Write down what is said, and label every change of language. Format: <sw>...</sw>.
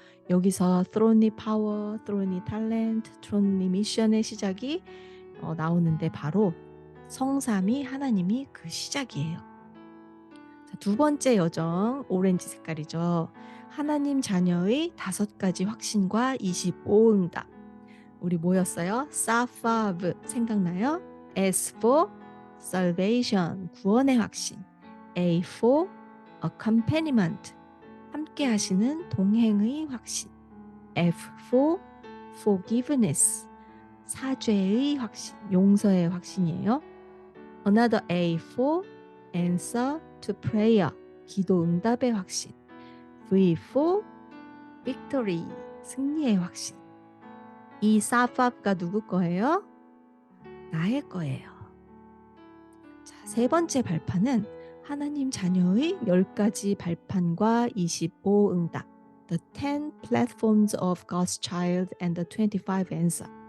<ko>여기서 throne의 power, throne의 talent, throne의 mission의 시작이 나오는데 바로 성삼위 하나님이 그 시작이에요. 자, 2번째 여정, 오렌지 색깔이죠. 하나님 자녀의 5가지 확신과 25 응답. 우리 뭐였어요? 사파브 생각나요?</ko> <en>S for salvation,</en> <ko>구원의 확신.</ko> <en>A for accompaniment,</en> <ko>함께 하시는 동행의 확신.</ko> <en>F for forgiveness,</en> <ko>사죄의 확신, 용서의 확신이에요.</ko> <en>Another A for answer to prayer,</en> <ko>기도 응답의 확신.</ko> <en>V for victory,</en> <ko>승리의 확신. 이 사파브가 누구 거예요? 나의 거예요. 자, 3번째 발판은 하나님 자녀의 10가지 발판과 25 응답.</ko> <en>The 10 platforms of God's child and the 25 answer.</en>